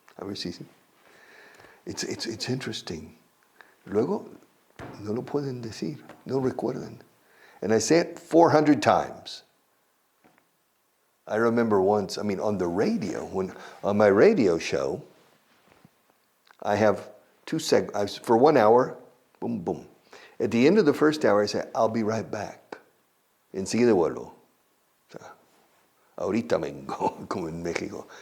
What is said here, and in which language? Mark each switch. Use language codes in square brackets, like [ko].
[es] A ver si [en] it's interesting. [es] Luego, no lo pueden decir, no recuerdan. [en] And I say it 400 times. I remember once, on the radio, on my radio show, I have two segments. For 1 hour, boom, boom. At the end of the first hour, I say, I'll be right back. [es] Enseguida vuelvo. Ahorita vengo, como en México.